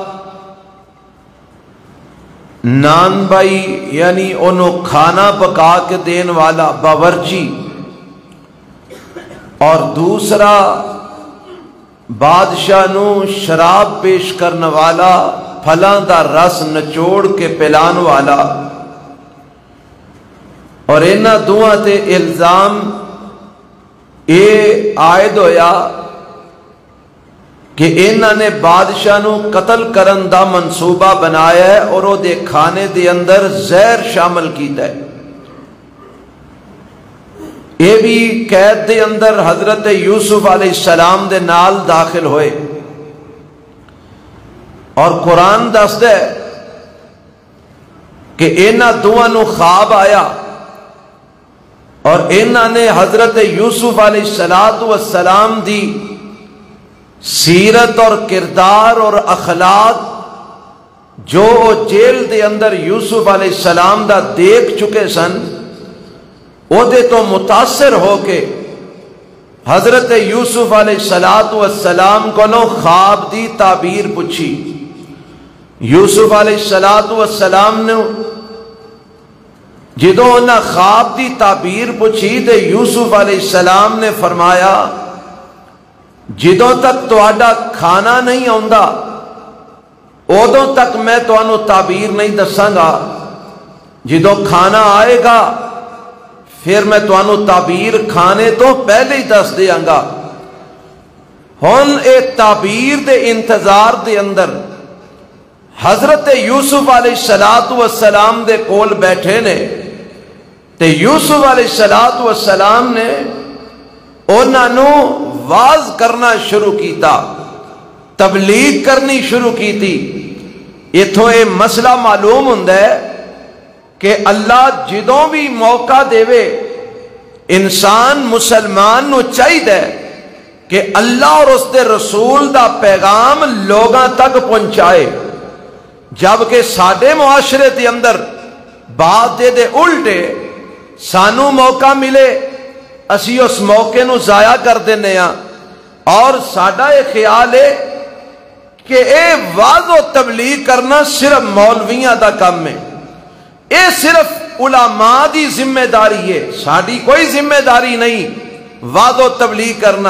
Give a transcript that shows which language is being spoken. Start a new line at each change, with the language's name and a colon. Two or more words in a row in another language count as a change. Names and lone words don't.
Punjabi: نان بائی یعنی انہوں کھانا پکا کے دین والا باورچی، اور دوسرا بادشاہ نو شراب پیش کرنے والا، پھلاں دا رس نچوڑ کے پلان والا، اور انہاں دوہاں تے الزام اے عائد ہویا کہ انہاں نے بادشاہ نو قتل کرن دا منصوبہ بنایا ہے اور او دے کھانے دے اندر زہر شامل کیتا ہے۔ یہ بھی قید دے اندر حضرت یوسف علیہ السلام دے نال داخل ہوئے، اور قرآن دستا ہے کہ انہاں دوہاں نو خواب آیا اور انہاں نے حضرت یوسف علیہ السلام دی سیرت اور کردار اور اخلاق جو جیل دے اندر یوسف علیہ السلام دا دیکھ چکے سن، او دے تو متاثر ہو کے حضرت یوسف علیہ السلام کو خواب دی تعبیر پوچھی۔ یوسف علیہ السلام نے جدوں انہاں خواب دی تعبیر پوچھی تے یوسف علیہ السلام نے فرمایا جدوں تک تہاڈا کھانا نہیں آندا ادوں تک میں تانوں تعبیر نہیں دساں گا، جدوں کھانا آئے گا پھر میں تانوں تعبیر کھانے تو پہلے ہی دس دیاں گا۔ ہن اے تعبیر دے انتظار دے اندر حضرت یوسف علیہ السلام دے کول بیٹھے نے تے یوسف علیہ السلام نے انہاں نو واز کرنا شروع کیتا، تبلیغ کرنی شروع کیتی۔ اتھوں یہ مسئلہ معلوم ہوندا ہے کہ اللہ جدوں بھی موقع دے انسان مسلمان نو چاہیے کہ اللہ اور اس دے رسول دا پیغام لوگاں تک پہنچائے، جبکہ ساڈے معاشرے دے اندر بات دے الٹے سانو موقع ملے اسی اس موقع نو ضائع کر دینے ہاں، اور ساڈا یہ خیال ہے کہ اے واز و تبلیغ کرنا صرف مولویاں دا کام ہے، اے صرف علماء دی ذمہ داری ہے، ساڈی کوئی ذمہ داری نہیں واز و تبلیغ کرنا۔